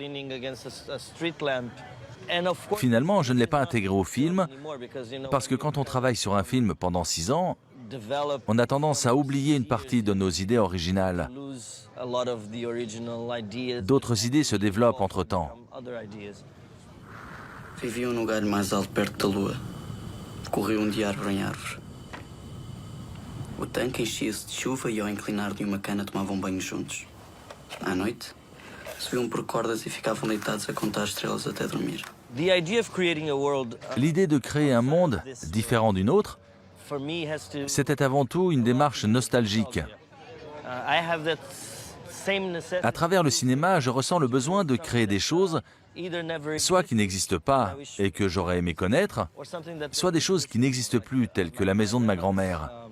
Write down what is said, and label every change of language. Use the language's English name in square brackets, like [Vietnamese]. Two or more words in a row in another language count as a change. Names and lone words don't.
[French] Finalement, je ne l'ai pas intégré au film parce que quand on travaille sur un film pendant 6 ans, on a tendance à oublier une partie de nos idées originales. D'autres idées se développent entre-temps. [Portuguese] Viviam no galho mais alto perto da lua. Corriam de árvore em árvore. O tanque enchia-se de chuva e ao inclinar de uma cana tomavam banho juntos. À noite, subiam por cordas e ficavam deitados a contar estrelas até dormir. [French] L'idée de créer un monde différent d'une autre, c'était avant tout une démarche nostalgique. À travers le cinéma, je ressens le besoin de créer des choses, soit qui n'existent pas et que j'aurais aimé connaître, soit des choses qui n'existent plus, telles que la maison de ma grand-mère.